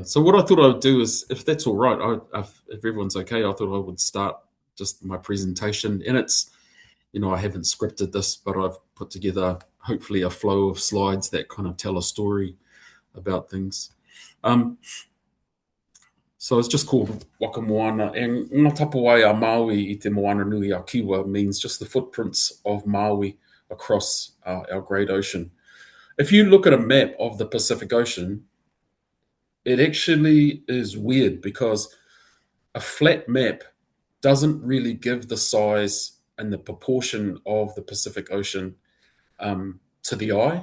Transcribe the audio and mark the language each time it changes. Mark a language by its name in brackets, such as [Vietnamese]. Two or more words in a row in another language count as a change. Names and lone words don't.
[English] So what I thought I would do is, if that's all right, if everyone's okay, I thought I would start just my presentation. And it's, I haven't scripted this, but I've put together hopefully a flow of slides that kind of tell a story about things. So it's just called Waka Moana, and [Māori] ngā tapawai a Maui I Te Moana-nui-a-Kiwa [English] means just the footprints of Maui across our great ocean. If you look at a map of the Pacific Ocean, it actually is weird because a flat map doesn't really give the size and the proportion of the Pacific Ocean to the eye.